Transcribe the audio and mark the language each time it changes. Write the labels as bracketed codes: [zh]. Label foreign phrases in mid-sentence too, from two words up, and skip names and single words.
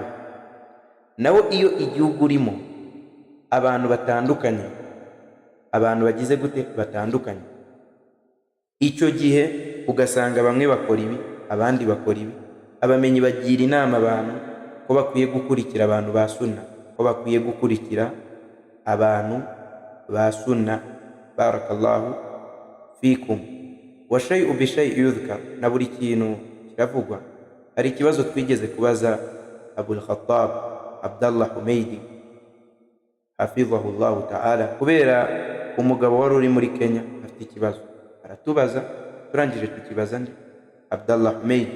[rw] Naho iyo igihugu urimo abantu batandukanye, abantu bagize gute batandukanye, icyo gihe ugasanga bamwe bakora ibi, abandi bakora ibi, abamenyi bagira inama abantu ko bakwiye gukurikira abantu [ar] بأهل السنة, [rw] ko bakwiye gukurikira abantu [ar] بأهل السنة. بارك الله فيكم والشيء بالشيء يذكر, [rw] na buri kintu kiravugwa. Hari ikibazo twigeze kubaza Abul Khattab Abdallah Humaydi [ar] حفظه الله تعالى, [rw] kubera umugabo wari uri muri Kenya afite ikibazo, aratubaza, turangije tukibaza nde Abdallah Humaydi.